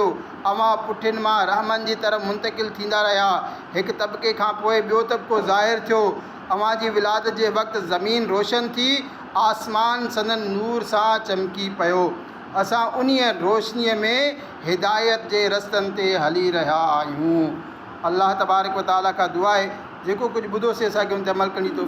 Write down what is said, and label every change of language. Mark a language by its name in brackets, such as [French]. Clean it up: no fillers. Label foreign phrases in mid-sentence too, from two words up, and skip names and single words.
[Sindhi] अवां पुठियुनि मां रहमन जी तरफ़ मुंतक़िल थींदा रहिया। हिकु तबिके खां पोइ ॿियो तबिको ज़ाहिर थियो। अवां जी विलादत जे वक़्तु ज़मीन रोशन थी, आसमान संदन नूर सां चमकी पियो। असां उन्हीअ रोशनीअ में हिदायत जे रस्तनि ते हली रहिया आहियूं। [Arabic] الله تبارك و تعالى [Sindhi] खां दुआ आहे जेको कुझु ॿुधोसीं असांखे उन ते अमल करण जी तौफ़ीक़